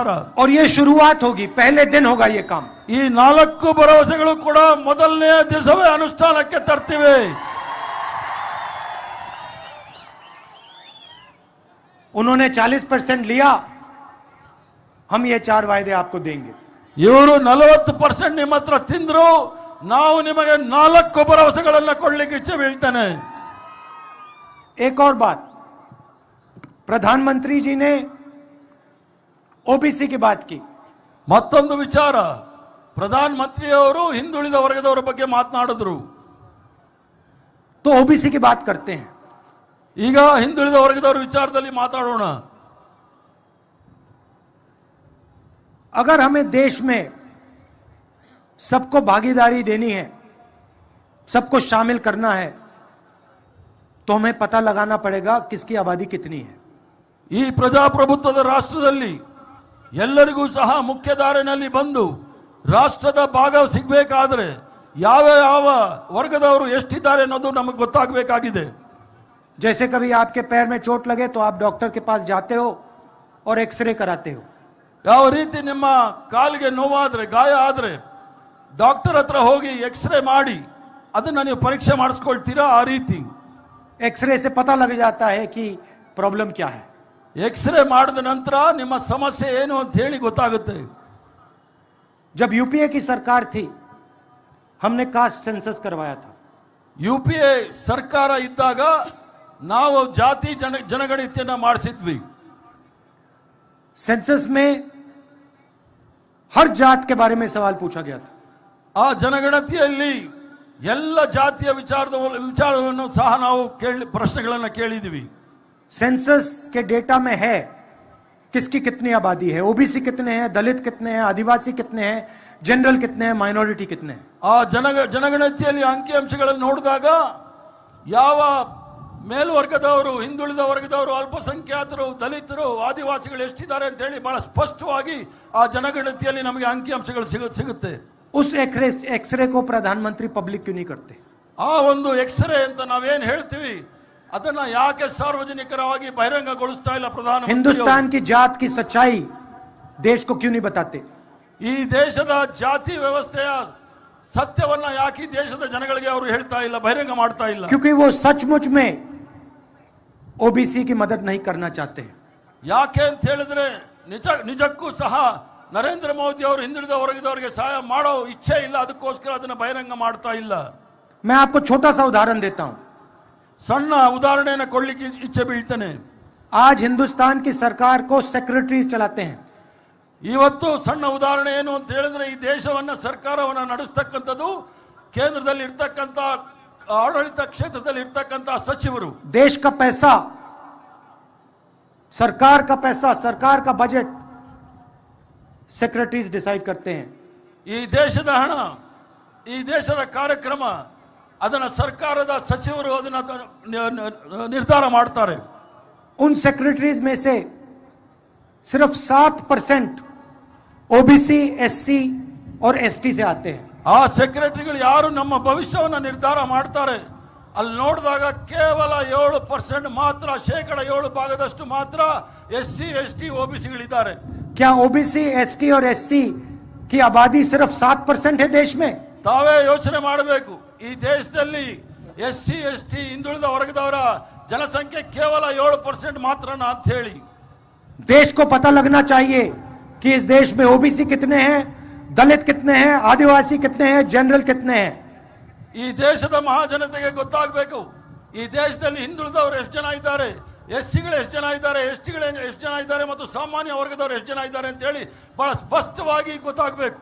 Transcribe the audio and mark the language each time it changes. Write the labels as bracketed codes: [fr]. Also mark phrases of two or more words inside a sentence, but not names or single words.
[hi] और ये शुरुआत होगी, पहले दिन होगा ये काम. [kn] ಈ 4 ಭರವಸೆಗಳು ಕೂಡ ಮೊದಲನೇ ದಿವಸವೇ ಅನುಷ್ಠಾನಕ್ಕೆ ತರ್ತಿವೆ. [hi] उन्होंने 40% लिया, हम ये 4 वायदे आपको देंगे. [kn] ಇವರು 40% ನಿಮ್ಮ ಹತ್ರ ತಿಂದ್ರು, ನಾವು ನಿಮಗೆ 4 ಭರವಸೆಗಳನ್ನ ಕೊಡ್ಲಿಕ್ಕೆ ಇಚ್ಛೆ ಬೀಳ್ತಾನೆ. [hi] एक और बात, प्रधानमंत्री जी ने ओबीसी की बात की. [kn] ಮತ್ತೊಂದು ವಿಚಾರ, ಪ್ರಧಾನ ಮಂತ್ರಿಯವರು ಹಿಂದುಳಿದ ವರ್ಗದವರ ಬಗ್ಗೆ ಮಾತನಾಡಿದ್ರು. [hi] तो ओबीसी की बात करते हैं. [kn] ಈಗ ಹಿಂದುಳಿದ ವರ್ಗದವರ ವಿಚಾರದಲ್ಲಿ ಮಾತಾಡೋಣ. [hi] अगर हमें देश में सबको भागीदारी देनी है, सबको शामिल करना है, तो हमें पता लगाना पड़ेगा किसकी आबादी कितनी है. [kn] ಈ ಪ್ರಜಾಪ್ರಭುತ್ವದ ರಾಷ್ಟ್ರದಲ್ಲಿ ಎಲ್ಲರಿಗೂ ಸಹ ಮುಖ್ಯ ದಾರಿನಲ್ಲಿ ಬಂದು ರಾಷ್ಟ್ರದ ಭಾಗ ಸಿಗಬೇಕಾದ್ರೆ ಯಾವ ಯಾವ ವರ್ಗದವರು ಎಷ್ಟಿದ್ದಾರೆ ಅನ್ನೋದು ನಮಗೆ ಗೊತ್ತಾಗಬೇಕಾಗಿದೆ. [hi] जैसे कभी आपके पैर में चोट लगे तो आप डॉक्टर के पास जाते हो और एक्सरे कराते हो. [kn] ಯಾವ ರೀತಿ ನಿಮ್ಮ ಕಾಲಿಗೆ ನೋವಾದ್ರೆ ಗಾಯ ಆದ್ರೆ ಡಾಕ್ಟರ್ ಹತ್ರ ಹೋಗಿ ಎಕ್ಸ್ರೇ ಮಾಡಿ ಅದನ್ನ ನೀವು ಪರೀಕ್ಷೆ ಮಾಡಿಸ್ಕೊಳ್ತೀರಾ, ಆ ರೀತಿ [hi] एक्सरे से पता लग जाता है कि प्रॉब्लम क्या है. [kn] ಎಕ್ಸ್ರೇ ಮಾಡಿದ ನಂತರ ನಿಮ್ಮ ಸಮಸ್ಯೆ ಏನು ಅಂತ ಹೇಳಿ ಗೊತ್ತಾಗುತ್ತೆ. [hi] जब यूपीए की सरकार थी हमने [en] caste census [hi] करवाया था. [kn] ಯುಪಿಎ ಸರ್ಕಾರ ಇದ್ದಾಗ ನಾವು ಜಾತಿ ಜನಗಣತಿಯನ್ನ ಮಾಡಿಸಿದ್ವಿ. [hi] सेंसस में हर जात के बारे में सवाल पूछा गया था. [kn] ಆ ಜನಗಣತಿಯಲ್ಲಿ ಎಲ್ಲ ಜಾತಿಯ ವಿಚಾರವನ್ನು ಸಹ ನಾವು ಪ್ರಶ್ನೆಗಳನ್ನು ಕೇಳಿದ್ವಿ. [hi] सेंसस के डेटा में है किसकी कितनी आबादी है, ओबीसी कितने हैं, दलित कितने हैं, आदिवासी कितने हैं, जनरल कितने हैं, माइनॉरिटी कितने हैं. [kn] ಆ ಜನಗಣತಿಯಲ್ಲಿ ಅಂಕಿಅಂಶಗಳನ್ನು ನೋಡಿದಾಗ ಯಾವ ಮೇಲ್ವರ್ಗದವರು, ಹಿಂದುಳಿದ ವರ್ಗದವರು, ಅಲ್ಪಸಂಖ್ಯಾತರು, ದಲಿತರು, ಆದಿವಾಸಿಗಳು ಎಷ್ಟಿದ್ದಾರೆ ಅಂತ ಹೇಳಿ ಬಹಳ ಸ್ಪಷ್ಟವಾಗಿ ಆ ಜನಗಣತಿಯಲ್ಲಿ ನಮಗೆ ಅಂಕಿಅಂಶಗಳು ಸಿಗುತ್ತೆ. [hi] उस एक्सरे को प्रधानमंत्री पब्लिक क्यों नहीं करते? [kn] ಆ ಒಂದು ಎಕ್ಸ್ರೇ ಅಂತ ನಾವೇನ್ ಹೇಳ್ತೀವಿ ಅದನ್ನ ಯಾಕೆ ಸಾರ್ವಜನಿಕರವಾಗಿ ಬಹಿರಂಗಗೊಳಿಸ್ತಾ ಇಲ್ಲ ಪ್ರಧಾನಮಂತ್ರಿ? [hi] हिंदुस्तान की जात की सच्चाई देश को क्यों नहीं बताते? [kn] ಈ ದೇಶದ ಜಾತಿ ವ್ಯವಸ್ಥೆಯ ಸತ್ಯವನ್ನ ಯಾಕೆ ಈ ದೇಶದ ಜನಗಳಿಗೆ ಅವರು ಹೇಳ್ತಾ ಇಲ್ಲ, ಬಹಿರಂಗ ಮಾಡ್ತಾ ಇಲ್ಲ? [hi] क्योंकि वो सचमुच में ओबीसी की मदद नहीं करना चाहते हैं. [kn] ಯಾಕೆ ಅಂತ ಹೇಳಿದ್ರೆ ನಿಜಕ್ಕೂ ಸಹ ನರೇಂದ್ರ ಮೋದಿ ಅವರು ಹಿಂದುಳಿದ ವರ್ಗದವರಿಗೆ ಸಹಾಯ ಮಾಡೋ ಇಚ್ಛೆ ಇಲ್ಲ, ಅದಕ್ಕೋಸ್ಕರ ಅದನ್ನ ಬಹಿರಂಗ ಮಾಡ್ತಾ ಇಲ್ಲ. [hi] मैं आपको छोटा सा उदाहरण देता हूं. [kn] ಸಣ್ಣ ಉದಾಹರಣೆಯನ್ನು ಕೊಡ್ಲಿಕ್ಕೆ ಇಚ್ಛೆ ಬೀಳ್ತೇನೆ. [hi] आज हिंदुस्तान की सरकार को सेक्रेटरीज चलाते हैं. [kn] ಇವತ್ತು ಸಣ್ಣ ಉದಾಹರಣೆ ಏನು ಅಂತ ಹೇಳಿದ್ರೆ ಈ ದೇಶವನ್ನ ಸರ್ಕಾರವನ್ನ ನಡೆಸ್ತಕ್ಕಂಥದ್ದು ಕೇಂದ್ರದಲ್ಲಿ ಇರ್ತಕ್ಕಂಥ ಆಡಳಿತ ಕ್ಷೇತ್ರದಲ್ಲಿ ಇರ್ತಕ್ಕಂಥ ಸಚಿವರು. [hi] देश का पैसा, सरकार का पैसा, सरकार का [en] budget secretaries decide [hi] करते हैं. [kn] ಈ ದೇಶದ ಹಣ, ಈ ದೇಶದ ಕಾರ್ಯಕ್ರಮ ಅದನ್ನ ಸರ್ಕಾರದ ಸಚಿವರು ಅದನ್ನ ನಿರ್ಧಾರ ಮಾಡ್ತಾರೆ. [hi] उन सेक्रेटरीज में से सिर्फ 7% ओबीसी, एससी और एसटी से आते हैं. [kn] ಆ ಸೆಕ್ರೆಟರಿಗಳು ಯಾರು ನಮ್ಮ ಭವಿಷ್ಯವನ್ನ ನಿರ್ಧಾರ ಮಾಡ್ತಾರೆ ಅಲ್ಲಿ ನೋಡಿದಾಗ ಕೇವಲ 7% ಮಾತ್ರ, 7% ಮಾತ್ರ ಎಸ್ಸಿ, ಎಸ್ಟಿ, ಓಬಿಸಿಗಳಿದ್ದಾರೆ. [hi] क्या ओबीसी, एसटी और एससी की आबादी सिर्फ 7% है देश में? [kn] ತಾವೇ ಯೋಚನೆ ಮಾಡಬೇಕು. ಈ ದೇಶದಲ್ಲಿ ಎಸ್ಸಿ, ಎಸ್ಟಿ, ಹಿಂದುಳಿದ ವರ್ಗದವರ ಜನಸಂಖ್ಯೆ ಕೇವಲ 7% ಮಾತ್ರನಾ ಅಂತ ಹೇಳಿ. [hi] देश को पता लगना चाहिए कि इस देश में ओबीसी कितने हैं, दलित कितने हैं, आदिवासी कितने हैं, जनरल कितने हैं. [kn] ಈ ದೇಶದ ಮಹಾಜನತೆಗೆ ಗೊತ್ತಾಗಬೇಕು ಈ ದೇಶದಲ್ಲಿ ಹಿಂದುಳಿದವರು ಎಷ್ಟು ಜನ ಇದ್ದಾರೆ, ಎಸ್ಸಿಗಳು ಎಷ್ಟು ಜನ ಇದ್ದಾರೆ, ಎಸ್ಟಿಗಳು ಎಷ್ಟು ಜನ ಇದ್ದಾರೆ ಮತ್ತು ಸಾಮಾನ್ಯ ವರ್ಗದವರು ಎಷ್ಟು ಜನ ಇದ್ದಾರೆ ಅಂತ ಹೇಳಿ ಬಹಳ ಸ್ಪಷ್ಟವಾಗಿ ಗೊತ್ತಾಗಬೇಕು.